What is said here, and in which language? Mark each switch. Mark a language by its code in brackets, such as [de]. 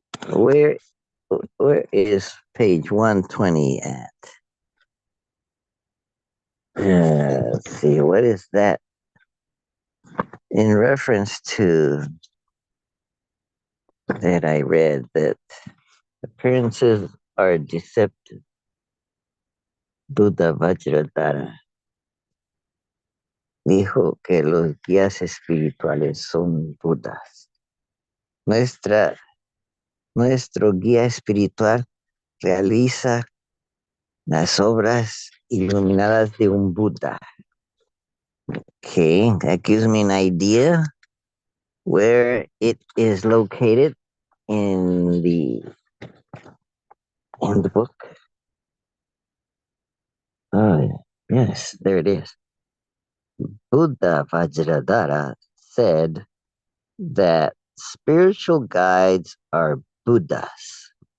[en] Where where is page 120 at? Let's see, what is that in reference to that I read that appearances are deceptive. [es] Buddha Vajradhara dijo que los guías espirituales son Budas. Nuestra, nuestro guía espiritual realiza las obras iluminadas de un Buda. [en] Okay, that gives me an idea where it is located in the book. Oh, yes, there it is. Buddha Vajradhara said that spiritual guides are Buddhas.